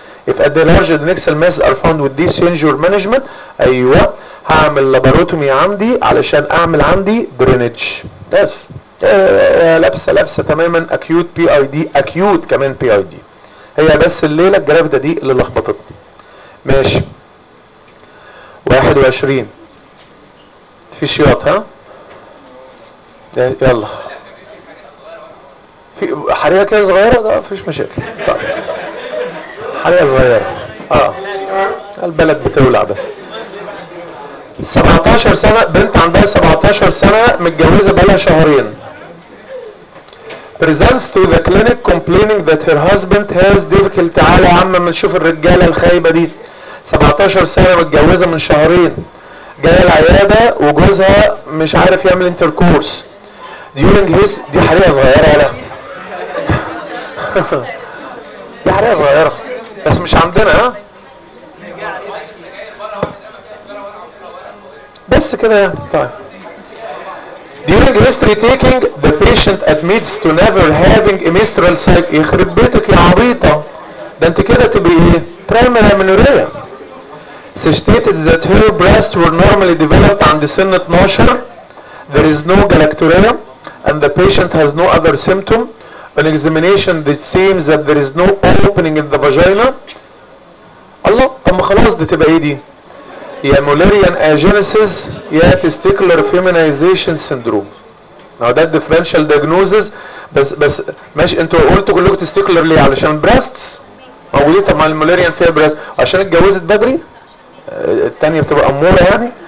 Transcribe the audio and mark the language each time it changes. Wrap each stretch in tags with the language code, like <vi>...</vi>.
<en>if a large adnexal masses are found would this change your management؟</en> <ar>ايوه هعمل لابروتومي عندي علشان اعمل عندي درينج. بس لابسه تماما اكيوت بي اي دي، اكيوت كمان بي اي دي، هي بس الليله الجرافيتي دي اللي لخبطتني. ماشي 21 في شياط، ها يلا في حريقه كده صغيره، ده مفيش مشاكل، حريقه صغيره البلد بتولع. بس 17 سنة، بنت عندها 17 سنة متجوزة بقالها شهرين.</ar> <en>Presents to the clinic complaining that her husband has difficulty.</en> <ar>تعالى يا عم ما نشوف الرجالة الخايبة دي، 17 سنة متجوزة من شهرين، جاية العيادة وجوزها مش عارف يعمل انتركورس.</ar> <en>During his</en> <ar>دي حريقة صغيرة ولا دي حريقة صغيرة بس مش عندنا، ها بس كده يعني. طيب</ar> <en>during history taking the patient admits to never having a menstrual cycle.</en> <ar>يخرب بيتك يا عبيطة، ده انت كده تبقي ايه؟</ar> <en>primary amenorrhea. She stated that her breasts were normally developed</en> <ar>عند سن 12.</ar> <en>There is no galactorrhea and the patient has no other symptom. On examination it seems that there is no opening in the vagina.</en> <ar>الله، طب خلاص دي تبقى ايه دي؟ يا مولاريان اجينيسيس يا تستيكولار فيمينايزيشن سيندروم. هو ده الديفرنشال دياجنوزز. بس ماشي، انتوا قلتوا كلكم تستيكولار ليه؟ علشان بريستس موجودين. طب ما المولاريان فيها بريست، عشان اتجوزت بدري الثانيه بتبقى اموره يعني.</ar>